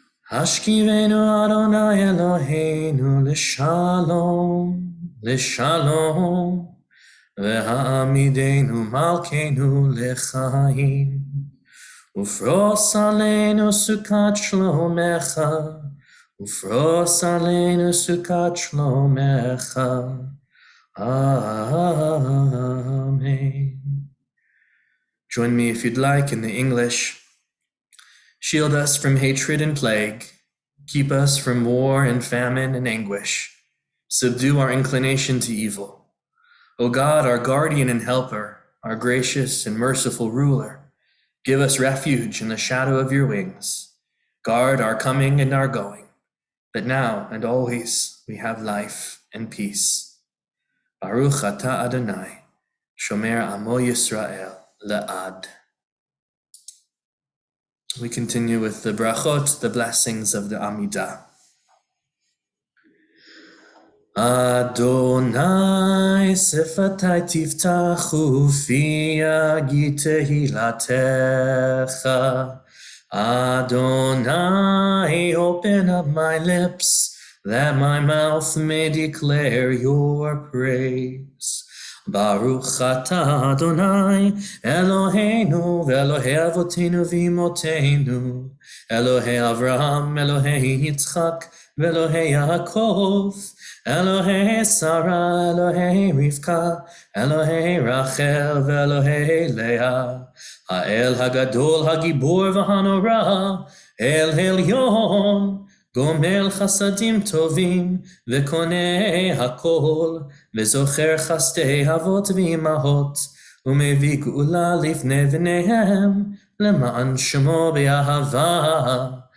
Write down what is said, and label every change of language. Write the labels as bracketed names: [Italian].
[Hebrew] השכיבנו אדוני אלוהינו לשלום, לשלום, והעמידנו מלכנו לחיים, ופרוס עלינו סוכת שלומך, ופרוס עלינו סוכת שלומך. Amen. [English] Join me if you'd like in the English. Shield us from hatred and plague. Keep us from war and famine and anguish. Subdue our inclination to evil. O God, our guardian and helper, our gracious and merciful ruler, give us refuge in the shadow of your wings. Guard our coming and our going, that now and always we have life and peace. [Hebrew] Baruch atah Adonai, shomer amo Yisrael le'ad. [English] We continue with the brachot, the blessings of the Amidah. [Hebrew] Adonai sefatai tiftach ufi yagid tehilatecha. [English] Adonai, open up my lips, that my mouth may declare your praise. [Hebrew] Baruch atah Adonai, Eloheinu ve'Elohei avotenu v'imotenu, Elohei Avraham, Elohei Yitzchak, ve'Elohei Yaakov, Elohei Sarah, Elohei Rivka, Elohei Rachel, ve'Elohei Leah, Ha'el Hagadol, Hagibor v'Hanora, El Elyon, גומל חסדים טובים וקונה הכל וזוכר חסדי אבות ואימהות ומביא גאולה לפני בניהם למען שמו באהבה